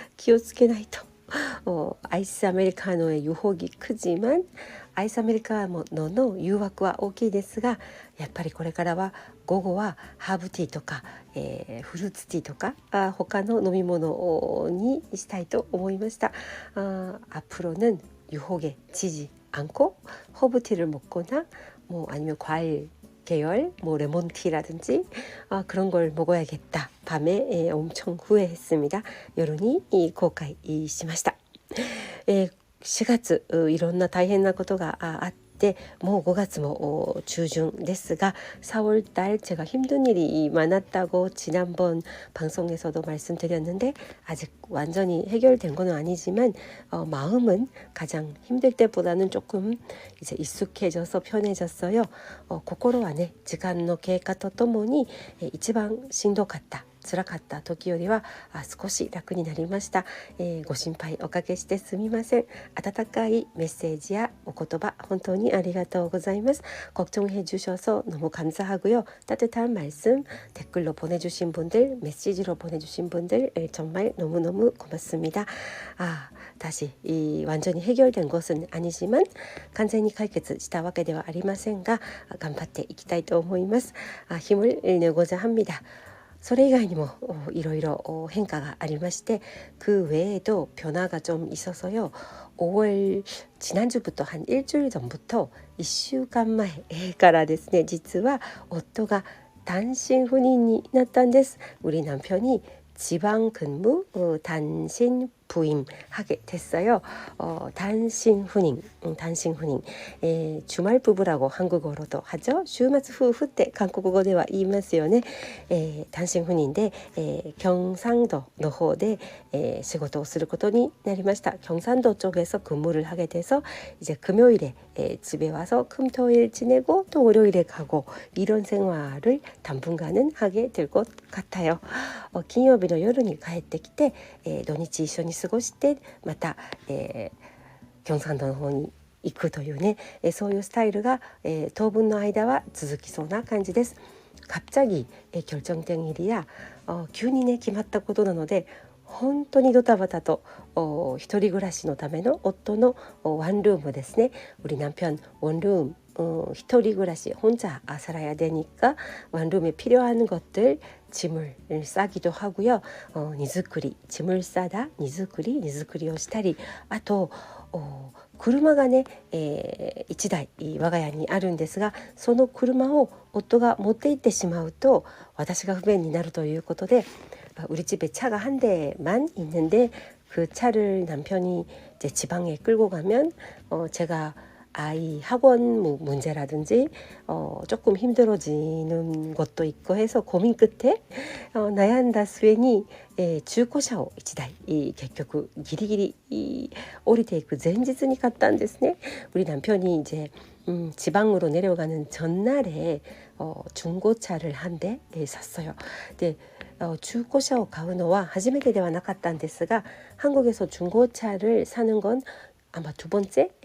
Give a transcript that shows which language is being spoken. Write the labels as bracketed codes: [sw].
[ja] 気をつけないと。アイスアメリカーノ [ko] 의 유혹이 크지만 [ja] アイスアメリカーノの誘惑は大きいですが、やっぱりこれからは午後はハーブティーとか、フルーツティーとか他の飲み物にしたいと思いました。 [ko] 앞으로는 유혹에 지지 않고 허브티를 먹거나 아니면 과일 계열 레몬티라든지 그런 걸 먹어야겠다. 밤에 엄청 후회했습니다. 여론이 고kaiしました。 [ja] 4月いろんな大変なことがあってもう5月も中旬ですが [ko] 4월달 제가 힘든 일이 많았다고 지난번 방송에서도 말씀드렸는데 아직 완전히 해결된 건 아니지만 마음은 가장 힘들 때보다는 조금 이제 익숙해져서 편해졌어요. [ja] 心はね時間の経過とともに一番しんどかった辛かった時よりは少し楽になりました。ご心配おかけしてすみません。温かいメッセージやお言葉本当にありがとうございます。 [ko] 걱정해 주셔서 너무 감사하고요. 따뜻한 말씀 댓글로 보내주신 분들, 메시지로 보내주신 분들 정말 너무너무 고맙습니다. 다시 완전히 해결된 것은 아니지만 [ja] 完全に解決したわけではありませんが頑張っていきたいと思います。 [ko] 힘을 내고자 합니다. [ja] それ以外にもいろいろ変化がありまして、 [ko] 그 외에도 변화가 좀 있어서요. 5월 지난주부터 한 일주일 전부터 [ja] 1週間前からですね、実は夫が単身赴任になったんです。 [ko] 우리 남편이 지방 근무 단신 부임하게 됐어요. 단신 후닝, 주말 부부라고 한국어로도 하죠. [ja] 週末夫婦って韓国語では言いますよね。単身赴任で、경상도の方で、仕事をすることになりました。 [ko] 경상도 쪽에서 근무를 하게 돼서 이제 금요일에 집에 와서 금토일 지내고 또 월요일에 가고 이런 생활을 당분간은 하게 될 것 같아요. [ja] 金曜日の夜に帰ってきて、土日一緒に過ごしてまた、경상도の方に行くというね、そういうスタイルが、当分の間は続きそうな感じです。 [ko] 갑자기 결정된 일이야 [ja] 急にね決まったことなので本当にドタバタと一人暮らしのための夫のワンルームですね。 [ko] 우리 남편 원룸 [ja] 一人暮らし [ko] 혼자 살아야 되니까 원룸에 필요한 것들 짐을 싸기도 하고요. [ja] 荷造り [ko] 짐을 싸다 [ja] 荷造りをしたりあと車がね、1台我が家にあるんですがその車を夫が持って行ってしまうと私が不便になるということで [ko] 우리 집에 차가 한 대만 있는데 그 차를 남편이 이제 지방에 끌고 가면 제가 아이 학원 문제라든지 조금 힘들어지는 것도 있고 해서 고민 끝에 [ja] 悩んだ末に、中古車を1台結局ギリギリ降りていく前日に買ったんですね。 [ko] 우리 남편이 이제 지방으로 내려가는 전날에 중고차를 한 대 샀어요. 근데 중고차 [ja] を買うのは初めてではなかったんですが [ko] 한국에서 중고차를 사는 건 아마 두 번째?